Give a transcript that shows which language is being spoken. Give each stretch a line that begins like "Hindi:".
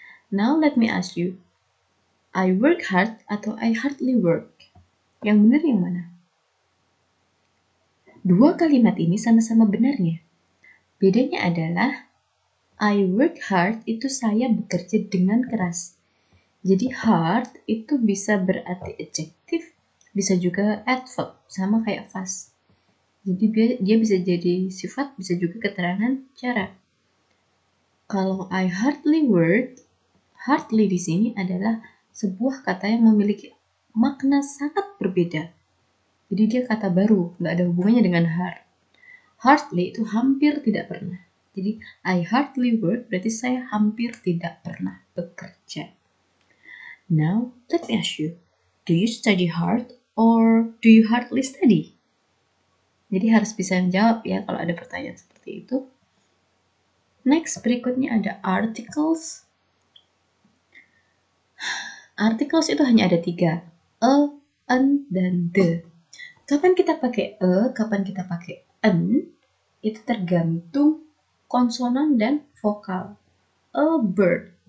English: Now let me ask you, I work hard
Indonesian: atau
English: I hardly work?
Indonesian: Yang benar yang mana? Dua kalimat ini sama-sama benarnya. Bedanya adalah
English: I work hard
Indonesian: itu saya bekerja dengan keras. Jadi hard itu bisa berarti adjektif, bisa juga adverb, sama kayak fast. Jadi dia bisa jadi sifat, bisa juga keterangan cara. Kalau
English: I hardly work,
Indonesian: hardly di sini adalah sebuah kata yang memiliki makna sangat berbeda. Jadi dia kata baru, nggak ada hubungannya dengan hard. Hardly itu hampir tidak pernah. Jadi
English: I hardly work
Indonesian: berarti saya hampir tidak pernah bekerja.
English: Now let me ask you, do you study hard or do you hardly study?
Indonesian: Jadi harus bisa menjawab ya kalau ada pertanyaan seperti itu. Next, berikutnya ada articles. Articles itu hanya ada 3. A, an, dan the. Kapan kita pakai a, kapan kita pakai an, itu tergantung konsonan dan vokal. A bird.